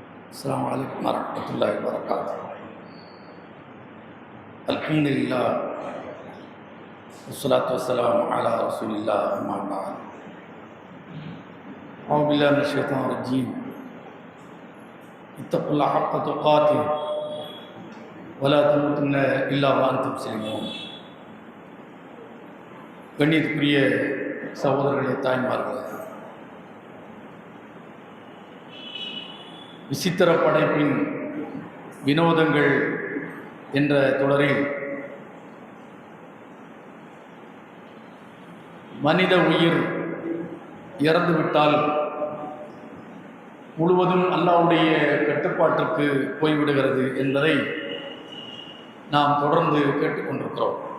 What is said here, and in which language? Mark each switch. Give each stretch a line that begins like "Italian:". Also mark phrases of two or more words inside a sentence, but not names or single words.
Arabic: السلام عليكم ورحمة الله وبركاته. الحمد لله والصلاة والسلام على رسول الله أما بعد. أعوذ بالله من الشيطان الرجيم. اتقوا الله حق تقاته ولا تموتن إلا وأنتم مسلمون.
Tamil: கண்ணியத்துக்குரிய சகோதரர்களே, தாய்மார்களே, விசித்திர படைப்பின் வினோதங்கள் என்ற தொடரில் மனித உயிர் இறந்துவிட்டால் முழுவதும் அல்லாஹ்வுடைய கட்டுப்பாட்டிற்கு போய்விடுகிறது என்பதை நாம் தொடர்ந்து கேட்டுக்கொண்டிருக்கிறோம்.